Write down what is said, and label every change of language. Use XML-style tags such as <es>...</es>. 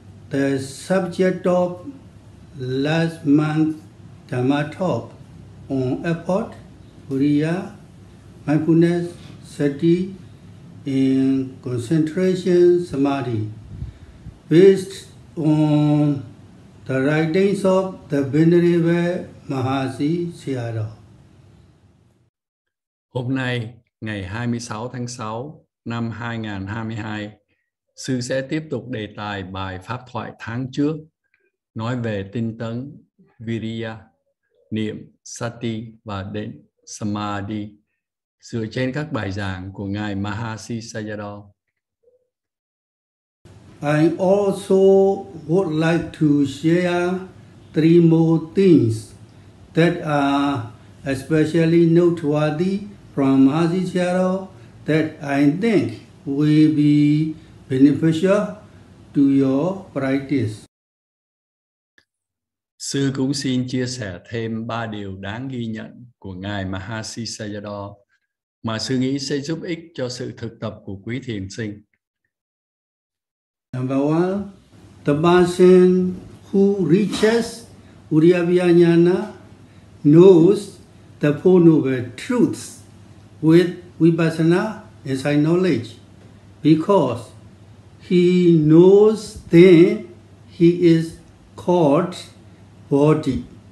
<en>the subject of last month's Dhamma talk on effort, Viriya, mindfulness, sati, and concentration samadhi, based on the writings of the Venerable Mahasi Sayadaw.</en> <vi>Hôm nay, ngày 26 tháng 6 năm 2022, Sư sẽ tiếp tục đề tài bài pháp thoại tháng trước, nói về tinh tấn, Viriya, niệm, Sati và định, Samadhi, dựa trên các bài giảng của Ngài Mahasi Sayadaw.</vi> <en>I also would like to share 3 more things that are especially noteworthy from Mahasi Sayadaw that I think will be beneficial to your practice.</en> <vi>Sư cũng xin chia sẻ thêm 3 điều đáng ghi nhận của Ngài Mahasi Sayadaw mà Sư nghĩ sẽ giúp ích cho sự thực tập của quý thiền sinh.</vi> <en>Number 1, the person who reaches Udiyabhya Jnana knows the Four Noble Truths with Vipassana insight knowledge, because he knows then he is called body.</en>